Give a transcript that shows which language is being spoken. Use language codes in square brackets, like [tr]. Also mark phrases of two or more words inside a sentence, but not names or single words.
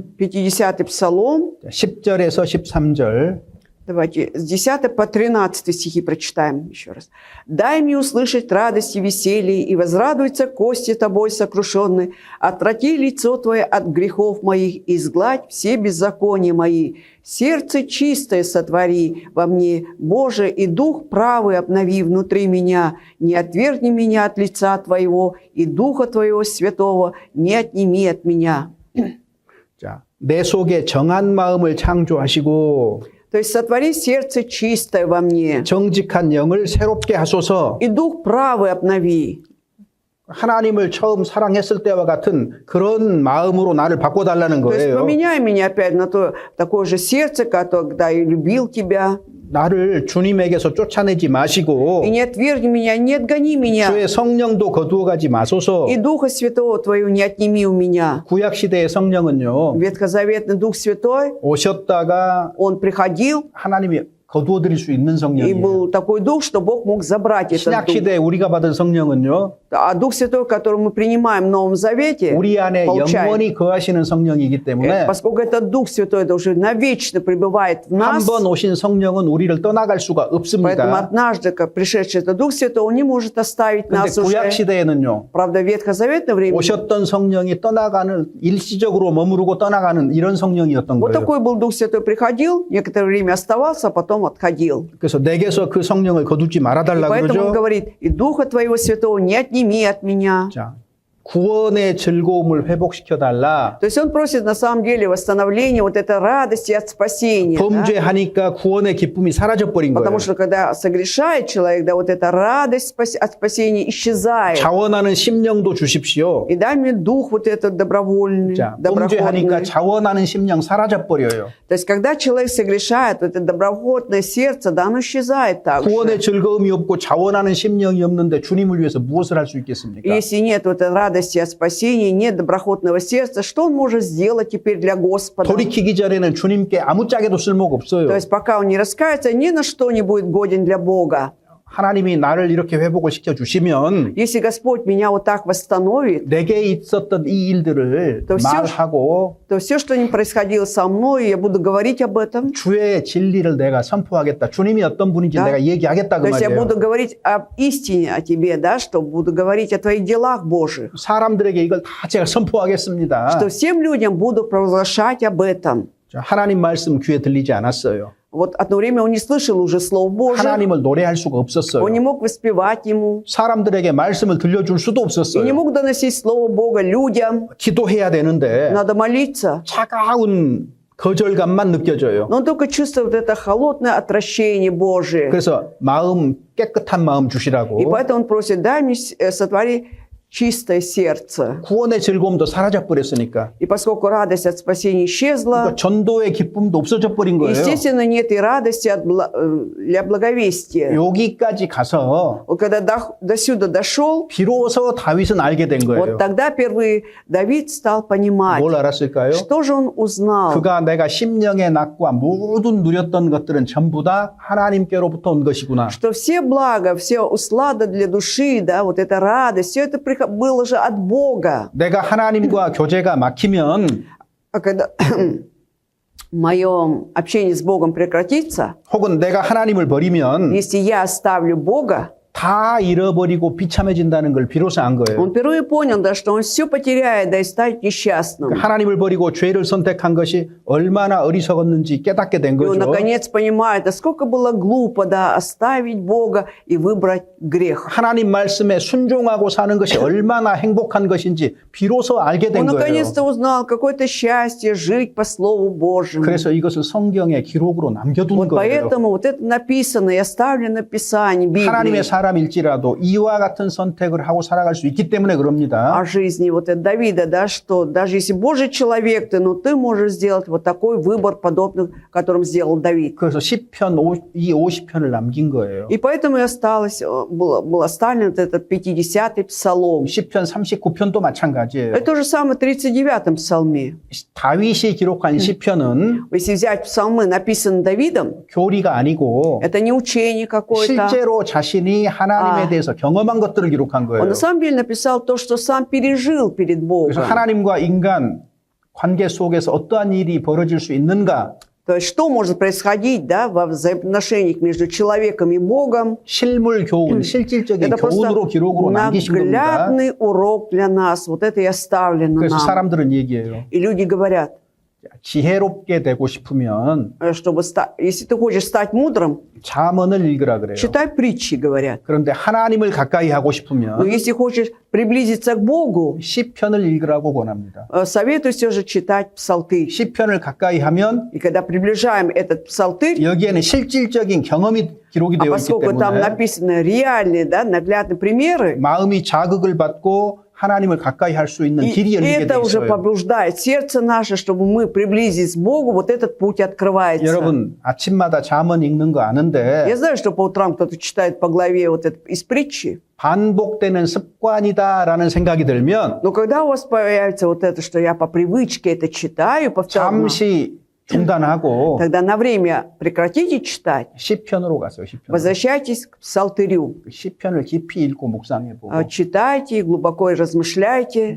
[ru] 50-й псалом, [ko] 10절에서 13절. [ru] давайте с 10 по 13 стихи прочитаем еще раз. «Дай мне услышать радость и веселье, и возрадуются кости тобой сокрушенные. Отврати лицо твое от грехов моих, и изгладь все беззакония мои. Сердце чистое сотвори во мне, Боже, и дух правый обнови внутри меня. Не отвергни меня от лица твоего, и духа твоего святого не отними от меня». [ko] 자, 내 속에 정한 마음을 창조하시고 [ru] То есть сотвори сердце чистое во мне, [ko] 정직한 영을 새롭게 하소서. [ru] и дух правый обнови. [ko] 하나님을 처음 사랑했을 때와 같은 그런 마음으로 나를 바꿔달라는 [ru] То есть [ko] 거예요. [ru] поменяй меня опять на такое же сердце, когда я любил тебя. [ko] 나를 주님에게서 쫓아내지 마시고 [ru] И не отвергни меня, не отгони меня. [ko] 주의 성령도 거두어가지 마소서. [ru] И Духа Святого Твоего не отними у меня. [ko] 구약시대의 성령은요, [ru] Ветхозаветный Дух Святой, [ko] 오셨다가 [ru] Он приходил, [ko] 하나님이 거두어드릴 수 있는 [ru] и [ko] 성령이에요. [ru] был такой Дух, что Бог мог забрать этот Дух. [ko] 신약시대에 우리가 받은 성령은요, [ru] А Дух Святой, который мы принимаем в Новом Завете, [ko] 우리 안에 [ru] получаем. [ko] 영원히 거하시는 성령이기 때문에 [ru] Поскольку этот Дух Святой это уже навечно пребывает в [ko] 한 [ru] нас, [ko] 번 오신 성령은 우리를 떠나갈 수가 [ru] поэтому [ko] 없습니다. [ru] однажды, как пришедший этот Дух Святой, Он не может оставить [ko] 근데 [ru] нас уже. [ko] 구약시대에는요, [ru] Правда, в ветхозаветное время [ko] 오셨던 성령이 떠나가는, 일시적으로 머무르고 떠나가는 이런 성령이었던 [ru] вот [ko] 거예요. [ru] такой был Дух Святой, приходил, некоторое время оставался, а потом отходил. [ko] 그래서 내게서 그 성령을 거두지 말아달라 [ru] Поэтому он [ko] 그러죠. [ru] говорит, и Духа Твоего Святого не отними от меня. [ko] 자, 구원의 즐거움을 회복시켜달라. [ru] То есть он просит на самом деле восстановления вот этой радости от спасения. Да? [ko] 범죄하니까 구원의 기쁨이 사라져버린 거예요. [ru] Потому что когда согрешает человек, да, вот эта радость от спасения исчезает. [ko] 자원하는 심령도 주십시오. [ru] И дай мне дух вот этот добровольный, [ko] 자, [ru] доброходный. [ko] 범죄하니까 자원하는 심령 사라져버려요. [ru] То есть когда человек согрешает, вот это доброходное сердце, да, оно исчезает также. [ko] 구원의 즐거움이 없고 자원하는 심령이 없는데 주님을 위해서 무엇을 할 수 있겠습니까? [ru] Если нет вот этой радости от спасения, нет доброходного сердца, что он может сделать теперь для Господа? [ko] 돌이키기 전에는 주님께 아무짝에도 쓸모가 [ru] То [ko] 없어요. [ru] есть пока он не раскается, ни на что не будет годен для Бога. [ko] 하나님이 나를 이렇게 회복을 시켜주시면 [ru] Если Господь меня вот так восстановит, [ko] 내게 있었던 이 일들을 또 말하고 [ru] то все, что не происходило со мной, я буду говорить об этом. [ko] 주의 진리를 내가 선포하겠다. 주님이 어떤 분인지 [ru] Да. [ko] 내가 얘기하겠다 그 [ru] То есть я [ko] 말이에요. [ru] буду говорить об истине о тебе, да, что буду говорить о твоих делах Божьих. [ko] 사람들에게 이걸 다 제가 선포하겠습니다. [ru] Что всем людям буду провозглашать об этом. [ko] 하나님 말씀 귀에 들리지 않았어요. [ru] Вот одно время он не слышал уже Слов Божьих, [ko] 하나님을 노래할 수가 없었어요. [ru] он не мог воспевать ему, [ko] 사람들에게 말씀을 들려줄 수도 [ru] и не [ko] 없었어요. [ru] мог доносить Слово Бога людям. [ko] 기도해야 되는데 [ru] Надо молиться. [ko] 차가운 거절감만 느껴져요. [ru] Но он только чувствует это холодное отвращение Божие. [ko] 그래서 마음 깨끗한 마음 [ru] И [ko] 주시라고 [ru] поэтому он просит, дай мне, сотвори чистое сердце. [ko] 구원의 즐거움도 사라져 버렸으니까 [ru] И поскольку радость от спасения исчезла, [ko] 그러니까 전도의 기쁨도 없어져 버린 거예요. [ru] естественно, нет и радости для благовестия. [ko] 여기까지 가서 [ru] Вот когда до сюда дошел, [ko] 비로소 다윗은 알게 된 거예요. [ru] вот тогда впервые Давид стал понимать, [ko] 뭘 알았을까요? [ru] что же он узнал. [ko] 그가 내가 심령의 낙과 모든 누렸던 것들은 전부 다 하나님께로부터 온 것이구나. [ru] Что все блага, все услада для души, да, вот эта радость, все это было же от Бога. [ko] 내가 하나님과 교제가 막히면 [ru] А когда в моем общении с Богом прекратится, [ko] 혹은 내가 하나님을 버리면 [ru] если я оставлю Бога, [ko] 다 잃어버리고 비참해진다는 걸 비로소 안 거예요. [ru] он впервые понял, да, что он все потеряет, да и станет несчастным. [ko] 하나님을 버리고 죄를 선택한 것이 얼마나 어리석었는지 깨닫게 된 [ru] И он, [ko] 거죠. [ru] наконец, понимает, насколько было глупо, да, оставить Бога и выбрать грех. [ko] 하나님 말씀에 순종하고 사는 것이 얼마나 행복한 것인지 비로소 알게 된 [ru] Он, [ko] 거예요. [ru] наконец-то, узнал какое-то счастье жить по Слову Божьему. [ko] 그래서 이것을 성경의 기록으로 남겨둔 [ru] Вот [ko] 거예요. [ru] поэтому вот это написано и оставлено в Писании, Библии. [ko] 하나님의 사람일지라도 이와 같은 선택을 하고 살아갈 수 있기 때문에 그럽니다. [ru] О жизни вот это Давида, да, что даже если Божий человек ты, но ты можешь сделать вот такой выбор, подобный, которым сделал Давид. [ko] 그래서 시편 이 50편을 남긴 거예요. [ru] И поэтому и осталось, был оставлен вот этот 50-й псалом. [ko] 시편 39편도 마찬가지예요. [ru] Это то же самое в 39-м псалме. [ko] 다윗이 기록한 시편은 [ru] Если взять псалмы, написанные Давидом, [ko] 교리가 아니고 [ru] это не учение какое-то. [ko] 실제로 자신이 하나님에 대해서 경험한 것들을 기록한 [ru] Он [ko] 거예요. [ru] на самом деле написал то, что сам пережил перед Богом. [ko] 그래서 하나님과 인간 관계 속에서 어떠한 일이 벌어질 수 있는가 [ru] То есть что может происходить, да, во взаимоотношениях между человеком и Богом. [ko] 실물 교훈, 실질적인 [ru] Это [ko] 교훈으로 [ru] просто [ko] 기록으로 남기신 겁니다. [ru] наглядный урок для нас. Вот это и оставлено [ko] 그래서 [ru] нам. [ko] 사람들은 얘기해요. [ru] И люди говорят, [ko] 지혜롭게 되고 싶으면 [ru] чтобы если ты хочешь стать мудрым, [ko] 잠언을 읽으라 그래요. [ru] читай притчи, говорят. [ko] 그런데 하나님을 가까이 하고 [ru] Но [ko] 싶으면 [ru] если хочешь приблизиться к Богу, [ko] 시편을 읽으라고 권합니다. [ru] советую все же читать псалтырь. [ko] 시편을 가까이 하면 [ru] И когда приближаем этот псалтырь, [ko] 여기에는 실질적인 경험이 기록이 [ru] а [ko] 되어 있기 [ru] поскольку там [ko] 때문에 [ru] написаны реальные, да, наглядные примеры, [ko] 마음이 자극을 받고 하나님을 가까이 할 수 있는 [ru] и [ko] 길이 열리게 돼 [ru] это уже [ko] 있어요. [ru] побуждает сердце наше, чтобы мы приблизились к Богу, вот этот путь открывается. [ko] 여러분 아침마다 잠언 읽는 거 [ru] Я [ko] 아는데 [ru] знаю, что по утрам кто-то читает по главе вот это из притчи, [ko] 반복되는 습관이다라는 생각이 들면 [ru] но когда у вас появится вот это, что я по привычке это читаю, повторно, [ko] 잠시 중단하고 [ru] тогда на время прекратите читать, [ko] 시편으로 가세요. 시편. [ru] возвращайтесь к псалтырю, [ko] 시편을 깊이 읽고 묵상해 보고 [ru] читайте, глубоко размышляйте.